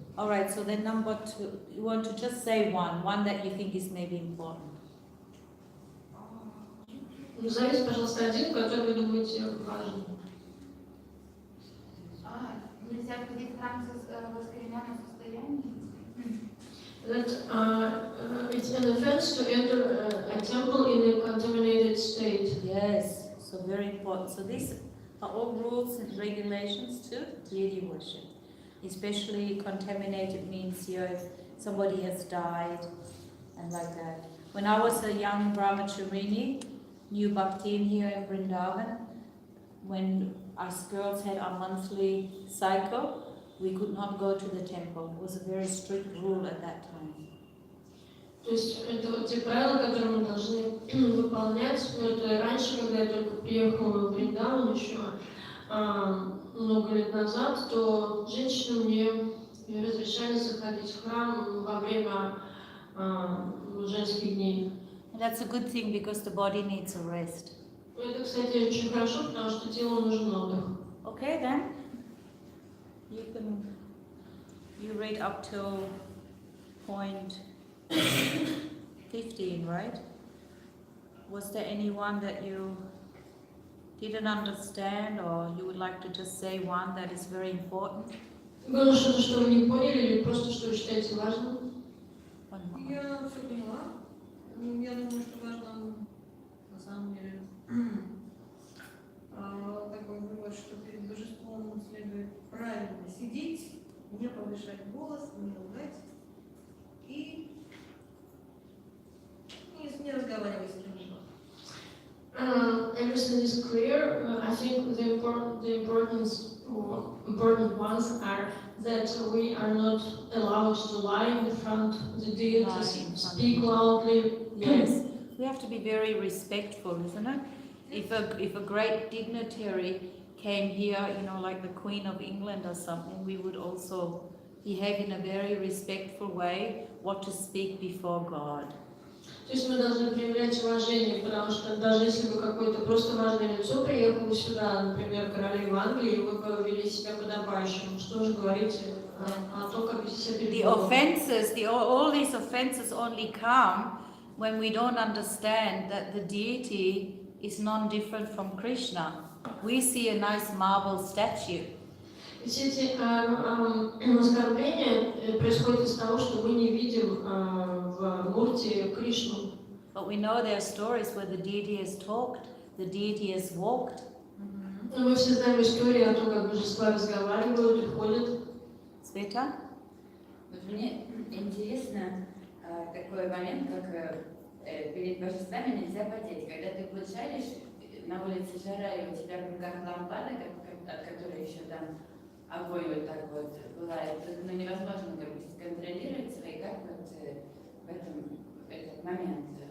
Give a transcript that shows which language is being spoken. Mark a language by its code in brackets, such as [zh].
[en] All right, so then number 2, you want to just say one that you think is maybe important. [ru] Назовите, пожалуйста, один, который вы думаете важен. Нельзя входить в храм в оскверненном состоянии? [en] That it's an offense to enter a temple in a contaminated state. Yes, so very important. So these are all rules and regulations to deity worship. Especially contaminated means here if somebody has died and like that. When I was a young brahmacharini, new bhaktin here in Vrindavan, when us girls had our monthly cycle, we could not go to the temple. It was a very strict rule at that time. [ru] То есть это вот те правила, которые мы должны выполнять. Но это раньше, когда я только приехала в Вриндаван еще много лет назад, то женщинам не разрешали заходить в храм во время женских дней. [en] And that's a good thing because the body needs a rest. [ru] Это, кстати, очень хорошо, потому что телу нужен отдых. [en] Okay then, you read up till point 15, right? Was there anyone that you didn't understand or you would like to just say one that is very important? [ru] Было что-то, что вы не поняли, или просто что вы считаете важным? Я все поняла. Я думаю, что важно на самом деле такой вывод, что перед божеством следует правильно сидеть, не повышать голос, не ругать и не разговаривать с кем-либо. [en] Everything is clear. I think the important ones are that we are not allowed to lie in front of the deities, speak loudly. Yes, we have to be very respectful, isn't it? If a great dignitary came here, you know, like the Queen of England or something, we would also behave in a very respectful way, what to speak before God. [ru] То есть мы должны проявлять уважение, потому что даже если бы какое-то просто важное лицо приехало сюда, например, королева Англии, вы бы вели себя подобающим. Что же говорить о том, как вести себя перед Богом? [en] All these offenses only come when we don't understand that the deity is non-different from Krishna. We see a nice marble statue. [ru] Все эти оскорбления происходят из того, что мы не видим в мурте Кришну. [en] But we know there are stories where the deity has talked, the deity has walked. [ru] Но мы все знаем истории о том, как божества разговаривают и ходят. Света? Вот мне интересно такой момент, как перед божествами нельзя потеть. Когда ты вот шаришь, на улице жара, и у тебя в руках лампада, от которой еще там огонь вот так вот бывает, ну невозможно как бы контролировать свои, как вот в этот момент.